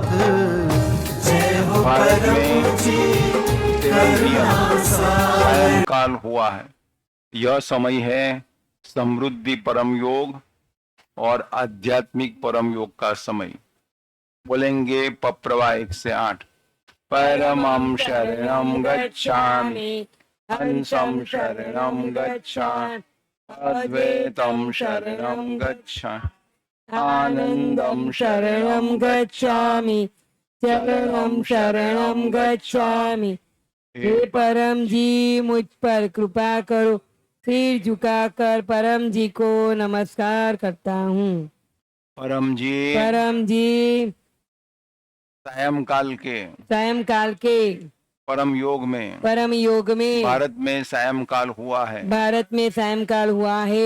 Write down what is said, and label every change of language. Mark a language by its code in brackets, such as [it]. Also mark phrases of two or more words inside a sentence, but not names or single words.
[hi] जय हो परम जी करुणा सागर। काल हुआ है, यह समय है समृद्धि परम योग और आध्यात्मिक परम योग का समय। बोलेंगे पप्रवा 1 से 8। [sa] परमं शरणं गच्छामि, हंसं शरणं गच्छामि, अद्वैतं शरणं गच्छामि, आनंदं शरणं गच्छामि, चरणं शरणं गच्छामि। [hi] हे परम जी, मुझ पर कृपा करो। सिर झुकाकर परम जी को नमस्कार करता हूँ। परम जी सायंकाल के परम योग में भारत में सायंकाल हुआ है।